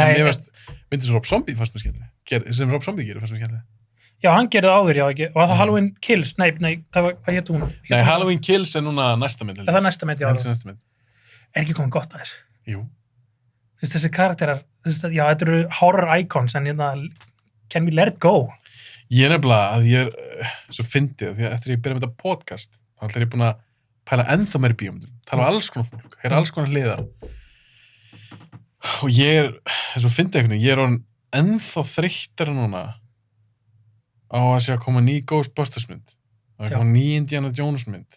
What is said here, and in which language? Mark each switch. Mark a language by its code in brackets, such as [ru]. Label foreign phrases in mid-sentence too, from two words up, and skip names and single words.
[is] En mér veist, myndir sem Rob Zombie fannst mér skemmtileg. Sem Rob Zombie gerir fannst mér skemmtileg. já, hann gerði það áður, já, ekki. Og það Halloween Kills, nei, það var, hvað hétt hún? Nei, Halloween Kills er núna næsta mynd. Það er næsta mynd, já. Það er næsta mynd. Er ekki komið gott að þessu? Jú. Þú veist, þessi karakterar, þú veist, já, þetta eru [en] horror icons, [is] en hérna, [en] can we let it go? [is] Ég er nefnilega að ég er svo fyndið, því að eftir ég byrja með þetta podcast, þá ætla ég búin að pæla ennþá meiri bíómyndum, tala um alls konar fólk, heyra alls konar hliðar. Og ég er, svo fyndið einhvern veginn, ég er orðin ennþá þreyttari núna á að sé að koma ný Ghostbusters mynd, að koma ný Indiana Jones mynd.